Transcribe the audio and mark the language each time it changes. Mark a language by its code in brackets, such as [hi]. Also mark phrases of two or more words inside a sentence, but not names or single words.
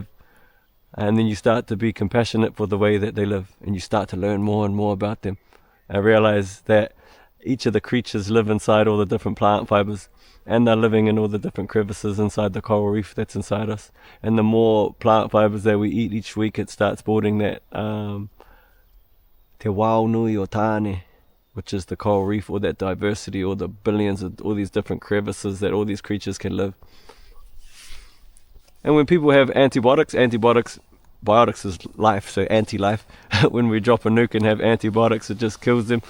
[en] And then you start to be compassionate for the way that they live and you start to learn more and more about them. I realize that each of the creatures live inside all the different plant fibers, and they're living in all the different crevices inside the coral reef that's inside us. And the more plant fibers that we eat each week, it starts building that [mi] te wao nui o tāne, [en] which is the coral reef, or that diversity, or the billions of all these different crevices that all these creatures can live. And when people have antibiotics is life, so anti-life. When we drop a nuke and have antibiotics, it just kills them.